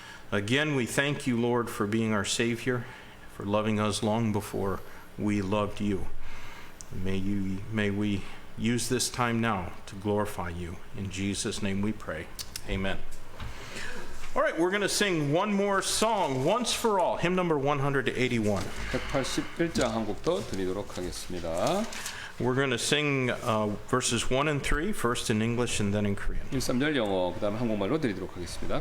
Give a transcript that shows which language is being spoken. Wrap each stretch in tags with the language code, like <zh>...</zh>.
<en>Again, we thank you, Lord, for being our Savior, for loving us long before we loved you. May we use this time now to glorify you. In Jesus' name we pray. Amen. All right, we're going to sing one more song, Once for All, hymn number 181.</en> <ko>181장 한 곡 더 드리도록 하겠습니다.</ko> <en>We're going to sing verses 1 and 3, first in English and then in Korean.</en> <ko>1, 3절 영어, 그 다음 한국말로 드리도록 하겠습니다.</ko>